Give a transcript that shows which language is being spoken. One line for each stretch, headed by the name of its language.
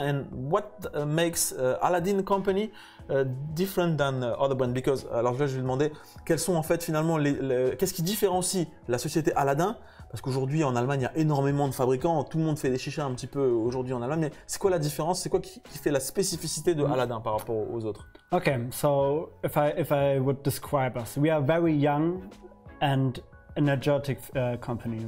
English: And what makes Aladdin Company different than other brands?
French: Because, alors là, je vais demander quels sont en fait finalement qu'est-ce qui différencie la société Aladdin? Parce qu'aujourd'hui en Allemagne, il y a énormément de fabricants, tout le monde fait des chichas un petit peu aujourd'hui en Allemagne, mais c'est quoi la différence? C'est quoi qui fait la spécificité de Aladdin par rapport aux autres?
English: Okay, so if I would describe us, we are very young and energetic company.